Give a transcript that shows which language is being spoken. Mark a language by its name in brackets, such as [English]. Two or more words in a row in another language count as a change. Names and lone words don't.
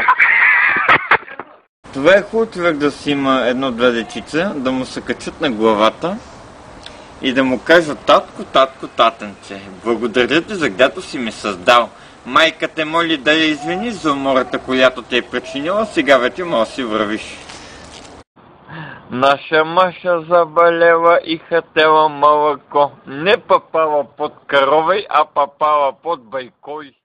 [Bulgarian] Това е хубаво човек да си има едно-две дечица, да му се качат на главата и да му кажат: татко, татко, татенце, благодаря ти за дето си ми създал. Майка те моли да я извини за умората, която те е причинила, сега вече може да си вървиш. [Russian] Наша Маша заболела и хотела молоко. Не попала под коровой, а попала под байкой.